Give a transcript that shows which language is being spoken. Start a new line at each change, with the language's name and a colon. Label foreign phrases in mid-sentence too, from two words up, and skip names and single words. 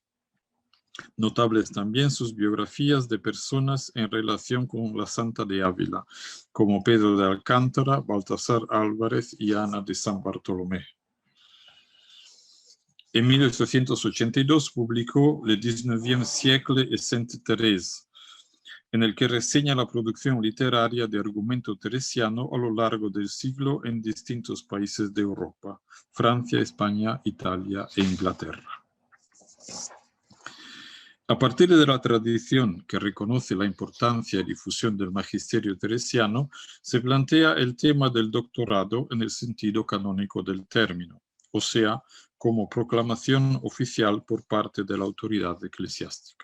Spanish: Notables también sus biografías de personas en relación con la Santa de Ávila, como Pedro de Alcántara, Baltasar Álvarez y Ana de San Bartolomé. En 1882 publicó Le 19e siècle et Sainte Thérèse, en el que reseña la producción literaria de argumento teresiano a lo largo del siglo en distintos países de Europa, Francia, España, Italia e Inglaterra. A partir de la tradición que reconoce la importancia y difusión del magisterio teresiano, se plantea el tema del doctorado en el sentido canónico del término, o sea, como proclamación oficial por parte de la autoridad eclesiástica.